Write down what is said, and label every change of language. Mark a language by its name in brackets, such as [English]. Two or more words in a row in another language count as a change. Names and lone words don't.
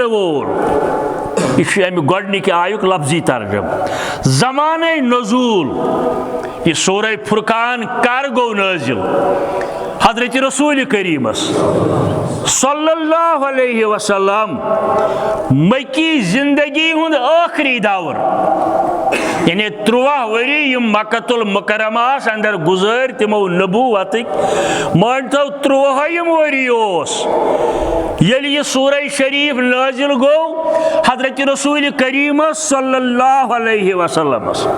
[Kashmiri] वोल यह अमि गोडनिक आयुक लफ्जी तर्जम ज़माने नज़ूल यह सूरह फुरकान कर गो नाज़िल हजरत रसूल करीमस [Arabic] صلى الله عليه وسلم [Kashmiri] मक्की जिंदगी हुंद आखिरी दौर यानी 13 वरी मक्कतुल मुकर्रमास अंदर गुजर तिमो नबूवत मान थो 13 वरी येली यह सूरह शरीफ नाजिल गो हजरत रसूल करीमस [Arabic] صلى الله عليه وسلم